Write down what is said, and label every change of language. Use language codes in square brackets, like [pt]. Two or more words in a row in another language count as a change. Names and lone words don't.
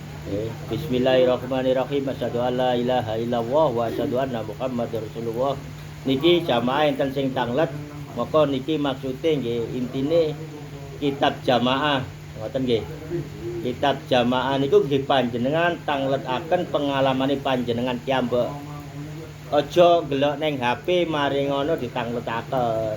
[ar] بسم الله الرحمن الرحيم. أشهد أن لا إله إلا الله وأشهد أن محمدا رسول الله. [jv] Niki jamaah enten sing tanglet, maka niki maksude nggih intine kitab jamaah. Ngoten nggih. Kitab jamaah niku nggih panjenengan tangletaken pengalamane panjenengan piyambak. Aja ngelok ning HP mari ngono ditangletaken.